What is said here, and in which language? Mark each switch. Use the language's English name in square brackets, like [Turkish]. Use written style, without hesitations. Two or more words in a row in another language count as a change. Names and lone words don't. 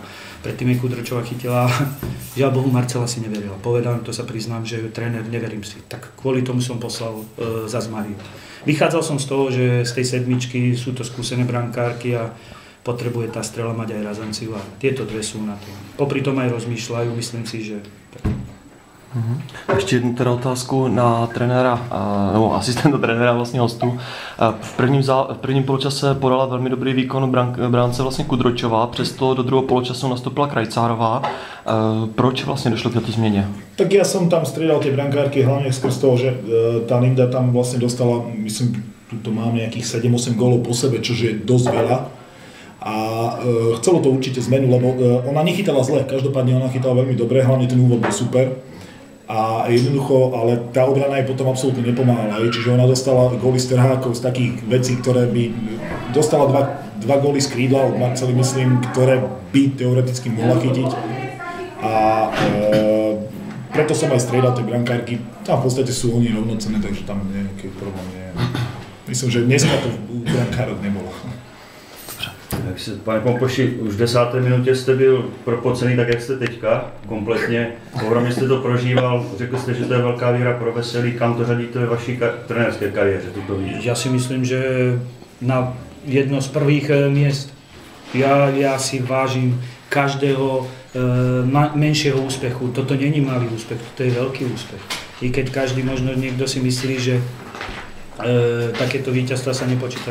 [Slovak] Predtým jej Kudročová chytila, žiaľ Bohu, Marcela si neverila. Povedal, to sa priznám, že tréner, neverím si. Tak kvôli tomu som poslal zas Mariu. Vychádzal som z toho, že z tej sedmičky sú to skúsené brankárky a potrebuje tá strela mať aj razanciu a tieto dve sú na to. Popri tom aj rozmýšľajú, myslím si, že... [Czech] Ještě jednu teda otázku na trenéra, nebo asistenta trenéra, vlastně hostu. V prvním poločase podala velmi dobrý výkon bránce vlastně Kudročová, přesto do druhého poločasu nastoupila Krajcárová. Proč vlastně došlo k této změně? Tak ja som tam striedal tie brankárky hlavne skrz toho, že tá Linda tam vlastne dostala, myslím, tu mám nejakých 7-8 gólov po sebe, čo je dosť veľa. A chcelo to určite zmenu, lebo ona nechytala zle, každopádne ona chytala veľmi dobre, hlavne ten úvod bol super. A jednoducho, ale tá obrana jej potom absolútne nepomáhala, čiže ona dostala góly z trhákov, z takých vecí, ktoré by dostala dva góly z krídla od Marcely, myslím, ktoré by teoreticky mohla chytiť. A preto som aj striedal tie brankárky, tam v podstate sú oni rovnocenné, takže tam nejaký problém nie je. Myslím, že dneska to u brankárok nebolo. Pane Pompoši, už v 10. minutě jste byl propocený tak, jak jste teďka, kompletně. Ohromně jste to prožíval, řekl jste, že to je velká výhra pro Veselí. Kam to řadíte ve vaší trenérské kariéře, tuto výhru? [Slovak] Ja si myslím, že na jedno z prvých miest. Ja si vážim každého menšieho úspechu. Toto není malý úspech, to je veľký úspech. I keď každý, možno niekto si myslí, že takéto víťazstva sa nepočíta.